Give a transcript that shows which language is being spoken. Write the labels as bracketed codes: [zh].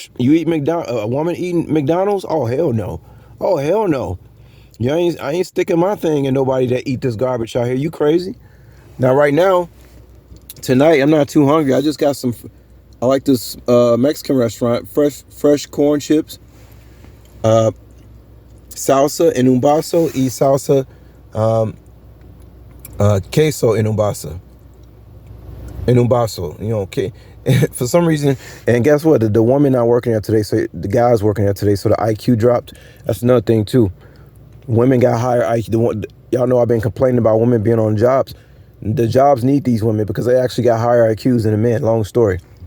[en] You eat a woman eating McDonald's? Oh hell no! Oh hell no! I ain't sticking my thing in nobody that eat this garbage out here. You crazy? Now right now, tonight I'm not too hungry. I just got some. I like this Mexican restaurant. Fresh corn chips. [es] Salsa en un vaso y salsa queso en un vaso. En un vaso, [en] you know, okay. For some reason, and guess what? The woman not working there today, so the guy's working there today, so the IQ dropped. That's another thing too. Women got higher IQ. Y'all know I've been complaining about women being on jobs. The jobs need these women because they actually got higher IQs than the men. Long story.